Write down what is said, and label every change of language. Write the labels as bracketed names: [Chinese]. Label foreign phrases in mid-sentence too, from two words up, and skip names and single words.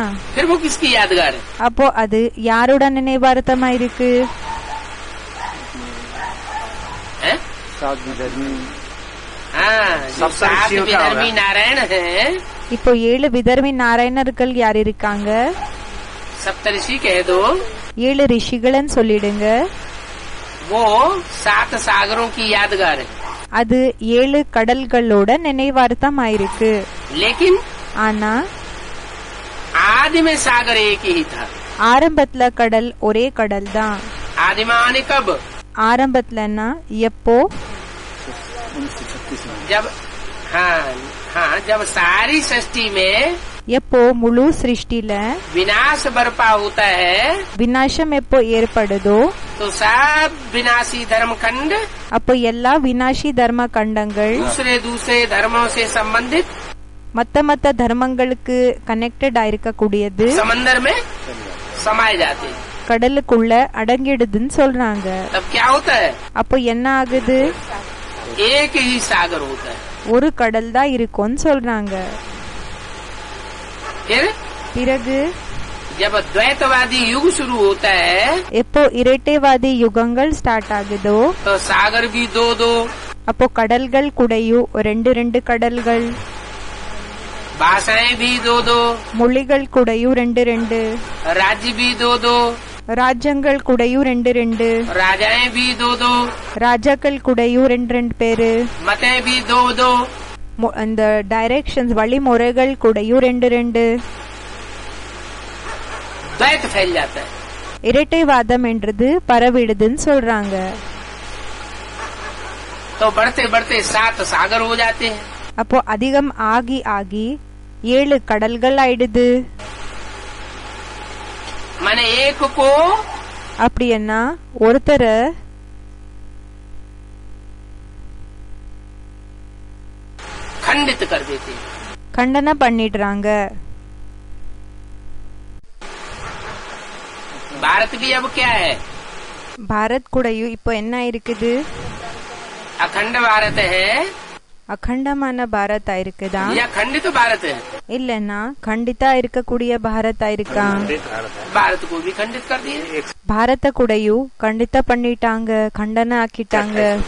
[Hindi] फिर वो किसकी यादगार है? [Tamil] அப்போ அது யாரோட நினைவார்த்தமா இருக்கு? [Hindi] हैं? 7 विधर्मी। हाँ, जो सब 7 ऋषियों का विधर्मी होगा। नारायण है, [Tamil] இப்போ 7 விதர்மி நாராயணர்கள் யார் இருக்காங்க? [Hindi] सप्तऋषि कह दो, [Tamil] 7 ரிஷிகளன்னு சொல்லிடுங்க। [Hindi] वो 7 सागरों की यादगार है। [Tamil] அது 7 கடல்களோட நினைவார்த்தம் ஆயிருக்கு। [Hindi] लेकिन [Tamil] ஆனா [Hindi] आदि में सागर एक ही था। [Tamil] ஆரம்பத்துல கடல் ஒரே கடல் தான்। [Hindi] आदि में आने कब? [Tamil] ஆரம்பத்துலன்னா எப்போ? [Hindi] 1936 में। जब हाँ जब सारी सृष्टि में [Tamil] எப்போ முழு சிருஷ்டில [Hindi] विनाश बरपा होता है, [Tamil] விநாசம் எப்போ ஏற்படுதோ [Hindi] तो सब विनाशी धर्म खंड [Tamil] அப்போ எல்லா விநாசி தர்ம கண்டங்கள் [Hindi] दूसरे धर्मों से संबंधित [Tamil] மத்த தர்மங்களுக்கு கனெக்டட் ஆயிருக்க கூடியது [Hindi] समंदर में समाये जाते हैं। [Tamil] கடலுக்குள்ள அடங்கிடுதுன்னு சொல்றாங்க। [Hindi] तब क्या होता है? [Tamil] அப்போ என்ன ஆகுது? [Hindi] एक ही सागर होता है। [Tamil] ஒரு கடல் தான் இருக்கும்னு சொல்றாங்க। [Hindi] फिर [Tamil] பிறகு [Hindi] जब द्वैतवादी युग शुरू होता है [Tamil] எப்போ இரட்டைவாதி யுகங்கள் ஸ்டார்ட் ஆகுதோ [Hindi] तो सागर भी दो [Tamil] அப்போ கடல்கள் கூடயும் 2 கடல்கள், [Hindi] भाषाएं भी दो [Tamil] மொழிகள் கூடயும் 2, [Hindi] राज्य भी दो [Tamil] ராஜ்யங்கள் கூடயும் 2, [Hindi] राजाएं भी दो [Tamil] ராஜாக்கள் கூடயும் 2 பேரு, [Hindi] मतें भी दो [Tamil] அந்த டைரக்ஷன்ஸ் வழிமுறைகள் கூடயும் 2। [Hindi] द्वैत फैल जाता है। [Tamil] இரட்டைவாதம் என்றது பரவிடுதுன்னு சொல்றாங்க। [Hindi] तो बढ़ते बढ़ते 7 सागर हो जाते हैं। [Tamil] அப்போ அதிகம் ஆகி 7 கடல்கள் ஆயிடுது. [Hindi] माने एक को [Tamil] அப்படின்னா ஒருத்தரை [Hindi] खंडित कर देते हैं. [Tamil] கண்டன பண்ணிடுறாங்க. [Hindi] भारत भी अब क्या है? [Tamil] பாரத் கூடயும் இப்போ என்ன இருக்குது? [Hindi] अखंड भारत है [Tamil] அகண்டமான பாரத் இருக்குதா [Hindi] या खंडित भारत है? [Tamil] இல்லன்னா கண்டித்தா இருக்கக்கூடிய பாரத் இருக்கா? [Hindi] भारत को भी खंडित कर दिए. [Tamil] பாரத கூடயும் கண்டித்தா பண்ணிட்டாங்க, கண்டன ஆக்கிட்டாங்க.